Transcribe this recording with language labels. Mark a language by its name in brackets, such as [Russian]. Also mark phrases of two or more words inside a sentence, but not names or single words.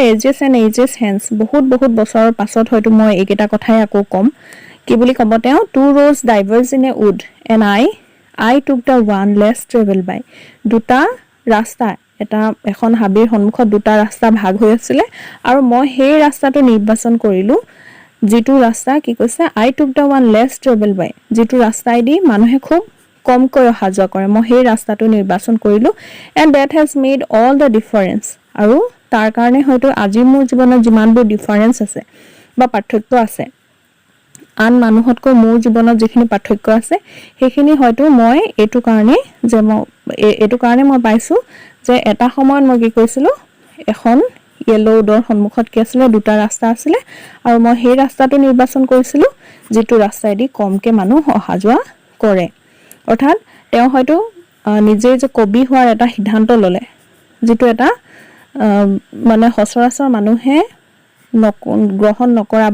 [English] ages and ages hence [Assamese] বহুত বছৰৰ পাছত হয়তো মই এইকেইটা কথাই আকৌ কম কি বুলি ক'ব তেওঁ [English] two roads diverge in a wood and I took the one less traveled by [Assamese] দুটা ৰাস্তা এখন হাবিৰ সন্মুখত দুটা ৰাস্তা ভাগ হৈ আছিল আৰু মই সেই ৰাস্তাটো নিৰ্বাচন কৰিলো যিটো ৰাস্তা কি কৈছে [English] I took the one less traveled by [Assamese] যিটো ৰাস্তাইদি মানুহে খুব কমকৈ অহা যোৱা কৰে মই সেই ৰাস্তাটো নিৰ্বাচন কৰিলো [English] and that has made all the difference [Assamese] আৰু তাৰ কাৰণে হয়তো আজি মোৰ জীৱনত যিমানবোৰ ডিফাৰেন্স আছে বা পাৰ্থক্য আছে আন মানুহতকৈ মোৰ জীৱনত যিখিনি পাৰ্থক্য আছে সেইখিনি হয়তো মই এইটো কাৰণে মই পাইছো যে এটা সময়ত মই কি কৈছিলো এখন ইয়েলো উডৰ সন্মুখত কি আছিল দুটা ৰাস্তা আছিল আৰু মই সেই ৰাস্তাটো নিৰ্বাচন কৰিছিলো যিটো ৰাস্তাইদি কমকে মানুহ অহা যোৱা কৰে অৰ্থাৎ তেওঁ হয়তো নিজে যে কবি হোৱাৰ এটা সিদ্ধান্ত ললে যিটো এটা মানে সচৰাচৰ মানুহে গ্ৰহণ নকৰা